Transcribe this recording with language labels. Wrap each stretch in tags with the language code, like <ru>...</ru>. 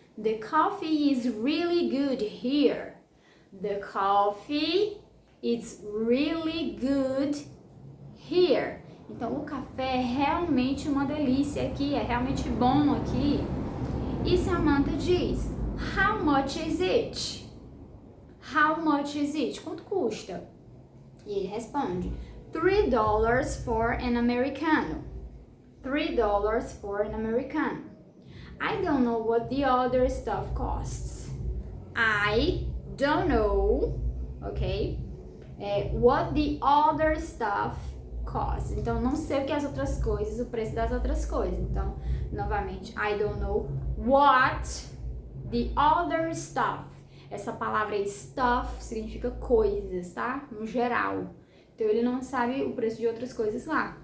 <en>The coffee is really good here. The coffee It's really good here.</en> <pt>Então, o café é realmente uma delícia aqui, é realmente bom aqui.</pt> <en>E Samantha diz, how much is it? How much is it? Quanto custa? E ele responde, $3 for an Americano. $3 for an Americano. I don't know what the other stuff costs. I don't know, ok? What the other stuff costs.</en> <pt>Então, não sei o que as outras coisas, o preço das outras coisas.</pt> <en>Então, novamente, I don't know what the other stuff.</en> <pt>Essa palavra aí, stuff, significa coisas, tá? No geral. Então, ele não sabe o preço de outras coisas lá.</pt>